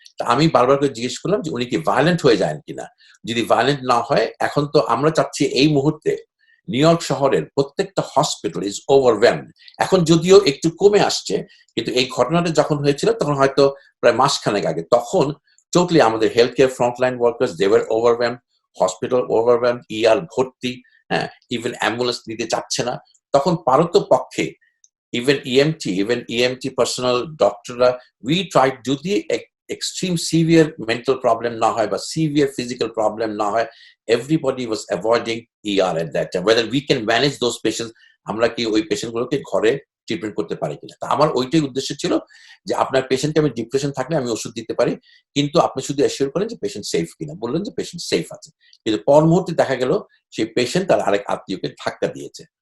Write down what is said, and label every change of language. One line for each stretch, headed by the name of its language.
Bangla: তা আমি বারবার করে জিজ্ঞেস করলাম যে উনি কি ভায়োলেন্ট হয়ে যান কিনা। যদি ভায়োলেন্ট না হয়, এখন তো আমরা চাচ্ছি এই মুহূর্তে নিউ ইয়র্ক শহরের প্রত্যেকটা হসপিটাল ইজ ওভারওয়েলমড। এখন যদিও একটু কমে আসছে, কিন্তু এই ঘটনাটা যখন হয়েছিল তখন হয়তো প্রায় মাসখানেক আগে, তখন টোটালি আমাদের health care frontline workers
English: they were overwhelmed,
Bangla: hospital overwhelmed, ER ভর্তি, হ্যাঁ, ইভেন অ্যাম্বুলেন্স নিতে চাচ্ছে না। তখন পারতপক্ষে
English: even EMT personnel, doctor, we tried
Bangla: যদি
English: extreme severe mental problem
Bangla: না হয় বা
English: severe physical problem
Bangla: না হয়,
English: everybody was avoiding ER at that time. Whether we can manage those patients,
Bangla: আমরা কি ওই পেশেন্ট গুলোকে ঘরে ট্রিটমেন্ট করতে পারি কিনা। তা আমার ওইটাই উদ্দেশ্য ছিল যে আপনার পেশেন্টকে আমি ডিপ্রেশন থাকলে আমি ওষুধ দিতে পারি, কিন্তু আপনি শুধু অ্যাসিওর করেন যে পেশেন্ট সেফ কিনা। বললেন যে পেশেন্ট সেফ আছে, কিন্তু পর মুহূর্তে দেখা গেল সেই পেশেন্ট তার আরেক আত্মীয়কে ধাক্কা দিয়েছে।